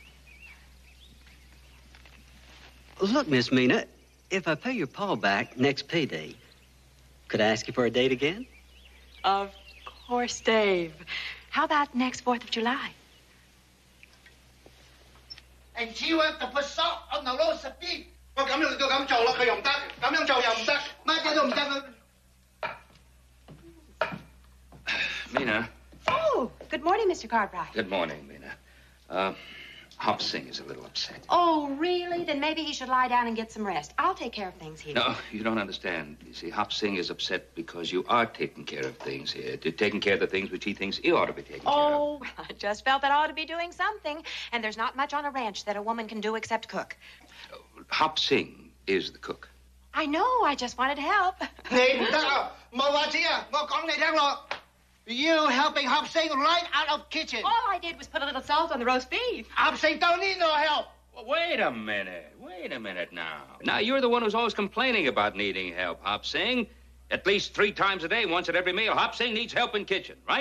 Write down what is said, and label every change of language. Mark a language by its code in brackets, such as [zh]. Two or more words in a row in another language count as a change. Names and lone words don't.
[en] Look, Miss Mina, if I pay your pa back next payday, could I ask you for a date again? Of course, Dave. How about next 4th of July? And she went to put salt on the roast beef. [yue] 我咁樣就咁做啦，佢又唔得，咁樣做又唔得，乜嘢都唔得。 [en] Mina. Oh, good morning, Mr. Cartwright. Good morning, Mina. Hop Sing is a little upset. Oh, really? Then maybe he should lie down and get some rest. I'll take care of things here. No, you don't understand. You see, Hop Sing is upset because you are taking care of things here. Taking care of the things which he thinks he ought to be taking care of. Oh, well, I just felt that I ought to be doing something. And there's not much on a ranch that a woman can do except cook. Hop Sing is the cook. I know. I just wanted to help. [yue] 你唔得啊！冇話子啊！我講你聽咯。 [en] You helping Hop Sing right out of kitchen. All I did was put a little salt on the roast beef. Hop Sing don't need no help. Well, wait a minute now. Now, you're the one who's always complaining about needing help, Hop Sing. At least 3 times a day, once at every meal, Hop Sing needs help in kitchen, right?